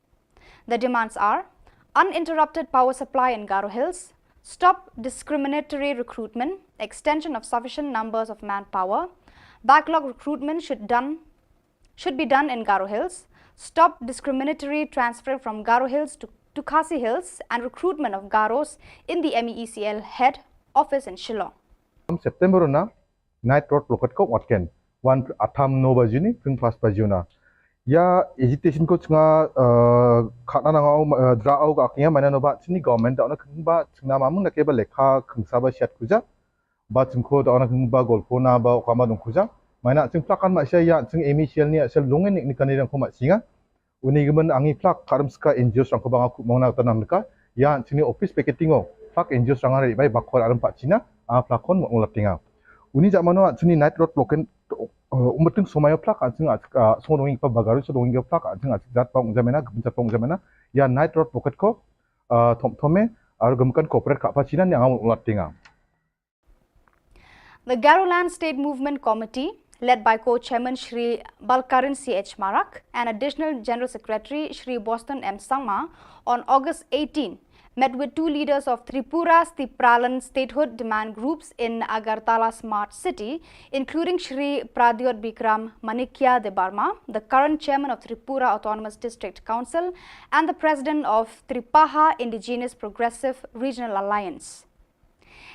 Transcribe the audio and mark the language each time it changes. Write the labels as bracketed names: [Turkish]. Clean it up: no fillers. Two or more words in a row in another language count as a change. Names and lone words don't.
[English] The demands are uninterrupted power supply in Garo Hills, stop discriminatory recruitment, extension of sufficient numbers of manpower, backlog recruitment should be done in Garo Hills, stop discriminatory transfer from Garo Hills to Khasi Hills, and recruitment of Garos in the MEECL head office in Shillong. [Garo] September na [English] night road blockade [Garo] ko watken 1:08 bajuni fing fast bajuna ya agitation ko chinga khana nangau draau ka aknya mana no ba chini government da ona khingba chingna mamung na keba lekha khingsa ba shat kuja ba chingko da ona khingba golpo na ba okama dong kuja mana ching plakan ma sia ya ching MEECL ni sel lungen ni kan rang ko ma singa uni gemen angi plak karamska NGO rang ko banga ku mongna tanam ka ya chini [English] office picketingo [Garo] plak NGO rang ari bai bakhor aram pa china a plakon mo latinga uni jamano chini [English] night road blockade [Garo] umbeting somayo plak aching sodongi pa bagaru sodongi plak aching jat pa ungjamena gumjat pa ungjamena ya night road blockade ko thome aru gumkan corporate ka pa china ni ang latinga. [English] The Garoland State Movement Committee, led by co-chairman Shri Balkaran C.H. Marak and additional General Secretary Shri Bosco M. Sangma, on August 18, met with two leaders of Tripura's Tipralan statehood demand groups in Agartala Smart City, including Shri Pradyot Bikram Manikya de Barma, the current chairman of Tripura Autonomous District Council and the president of Tripaha Indigenous Progressive Regional Alliance.